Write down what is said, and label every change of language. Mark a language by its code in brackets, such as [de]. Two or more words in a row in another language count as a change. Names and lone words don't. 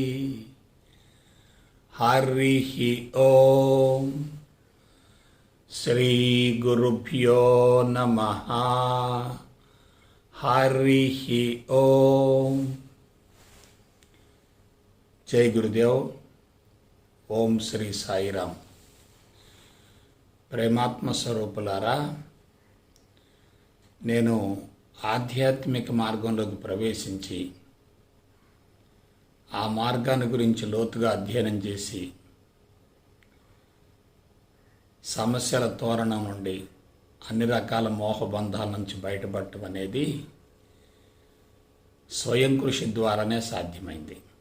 [sa] हरिः ॐ। श्री गुरुभ्यो नमः। हरिः ॐ। जय गुरुदेव। ఓం శ్రీ సాయిరామ్. [te] ప్రేమాత్మ స్వరూపులారా, నేను ఆధ్యాత్మిక మార్గంలోకి ప్రవేశించి ఆ మార్గాన్ని గురించి లోతుగా అధ్యయనం చేసి సమస్యల తోరణం నుండి అన్ని రకాల మోహబంధాల నుంచి బయటపడటం అనేది స్వయం కృషి ద్వారానే సాధ్యమైంది.